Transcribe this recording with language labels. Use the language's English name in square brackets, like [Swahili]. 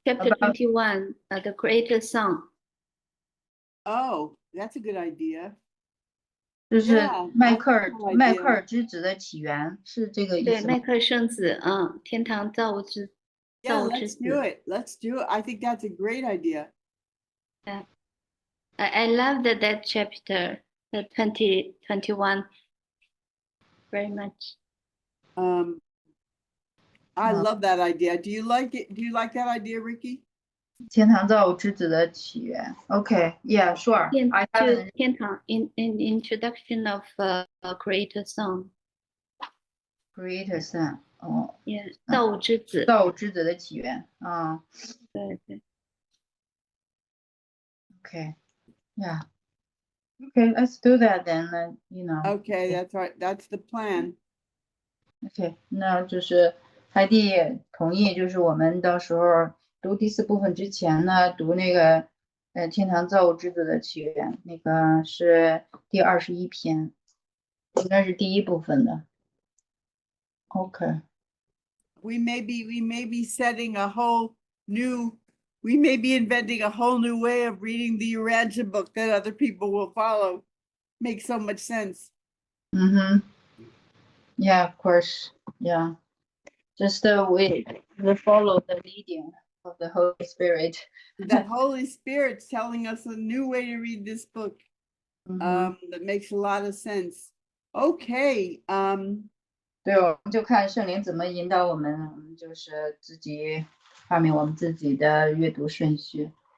[English] chapter 21, the Creator's Song. Oh, that's a good idea. [Chinese] 就是迈克尔之子的起源，是这个意思吗？对，迈克尔圣子，天堂造物之子。 [English] Yeah, let's do it. Let's do it. I think that's a great idea. Yeah, I love that chapter, the 21, very much. I love that idea. Do you like it? Do you like that idea, Ricky? [Chinese] 天堂造物之子的起源。 [English] Okay, yeah, sure. 天堂 in introduction of Creator Song. Creator Song. [Chinese] Yeah, 造物之子。造物之子的起源。对。 [English] Okay, yeah. Okay, let's do that then. Okay, that's right. That's the plan. [Chinese] Okay, 那就是海蒂也同意，就是我们到时候读第4部分之前呢，读那个天堂造物之子的起源，那个是第21篇，应该是第1部分的。 [English] Okay. We may be setting a whole new. We may be inventing a whole new way of reading the Urantia book that other people will follow. Makes so much sense. Yeah, of course. Yeah. Just we follow the leading of the Holy Spirit. The Holy Spirit's telling us a new way to read this book. That makes a lot of sense. Okay. [Chinese] 对，我们就看圣灵怎么引导我们，我们就是自己发明我们自己的阅读顺序。